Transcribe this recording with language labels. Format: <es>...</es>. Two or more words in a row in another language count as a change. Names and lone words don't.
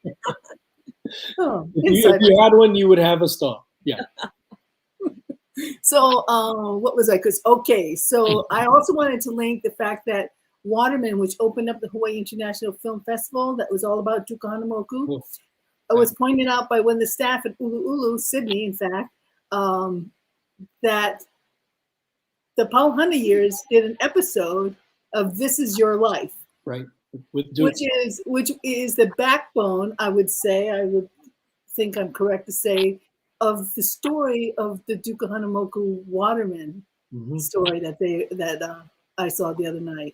<en>If you had one, you would have a stall. Yeah. So what was I? So I also wanted to link the fact that Waterman, which opened up the Hawaii International Film Festival, that was all about Duka Hanamoku, was pointed out by one of the staff at ʻUluʻulu, Sydney, in fact, that the PAU HANA Years did an episode of This Is Your Life, right? Which is the backbone, I would think I'm correct to say, of the story of the Duka Hanamoku Waterman story that I saw the other night.</en>